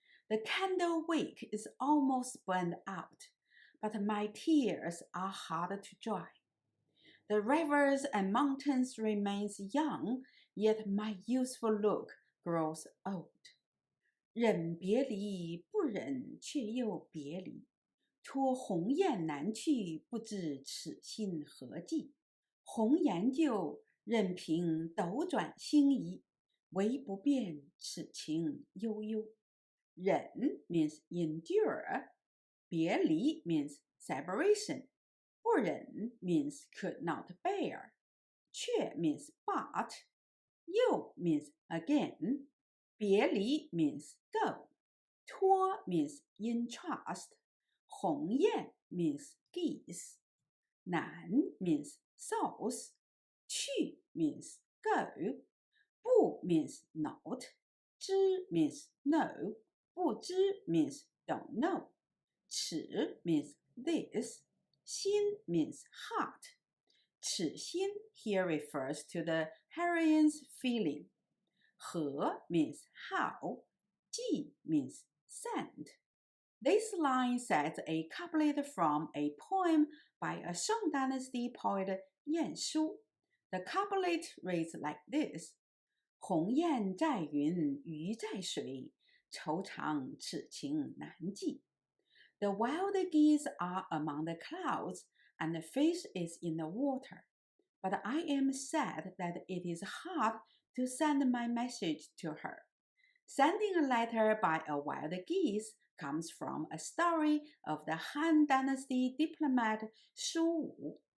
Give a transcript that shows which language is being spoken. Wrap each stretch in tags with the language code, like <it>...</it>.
<en>The candle wick is almost burned out, but my tears are hard to dry. The rivers and mountains remains young, yet my youthful look grows old.</en> <zh>忍别离，不忍却又别离。托鸿雁南去，不知此心何寄。红颜旧，任凭斗转星移，唯不变此情悠悠。</zh> <en>忍 means endure. 别离 means separation. 不忍 means could not bear. 却 means but. 又 means again. 别离 means go. 托 means entrust. 鸿雁 means geese. 南 means south. 去 means go. 不 means not. 知 means no. 不知 means don't know. 此 means this. 心 means heart. 此心 here refers to the heroine's feeling. 何 means how. 寄 means send. This line sets a couplet from a poem by a Song Dynasty poet</en> <zh>晏殊.</zh> <en>The couplet reads like this: 鸿雁在云，鱼在水，愁肠此情难寄. The wild geese are among the clouds, and the fish is in the water. But I am sad that it is hard to send my message to her. Sending a letter by a wild geese comes from a story of the Han Dynasty diplomat Shu Wu.</en>